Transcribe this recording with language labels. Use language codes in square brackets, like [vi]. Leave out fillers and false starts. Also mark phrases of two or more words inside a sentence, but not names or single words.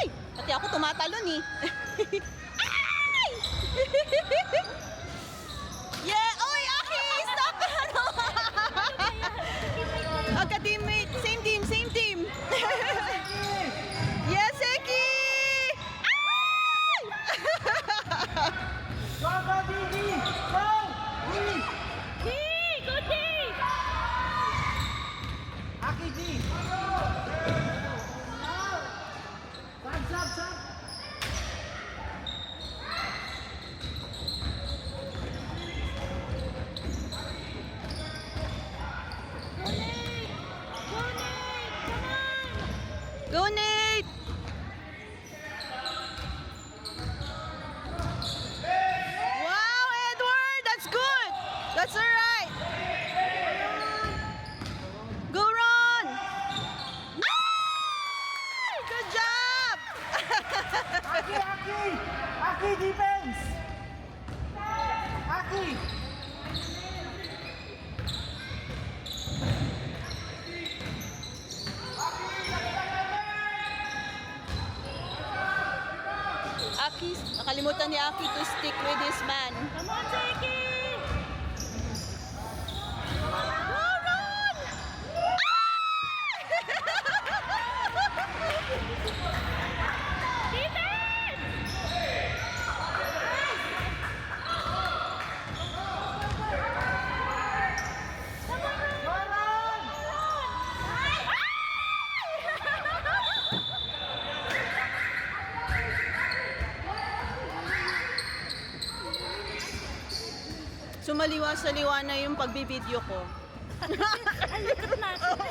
[tl] Pati ako tumatalon eh. Ay! [en] Yeah! Oy, Aki! Stop! Ano? Ka-teammate. Same team, same team. Yes, Eki! Ay! Go, go, Didi! Go! Didi! Good day! Aki, D! Sab, sab, sab! Go, Nate! Wow, Edward! That's good! That's alright! Go, Ron! Ay! Good job! Aki, Aki! Aki, defense! Aki! [tl] Aki, nakalimutan ni Aki [en] to stick with his man. Come on, Zeki! Go, Ron! Defense! Go, Ron! [tl] Sumaliwa sa liwa na yung pagbibideo ko. Alikot natin.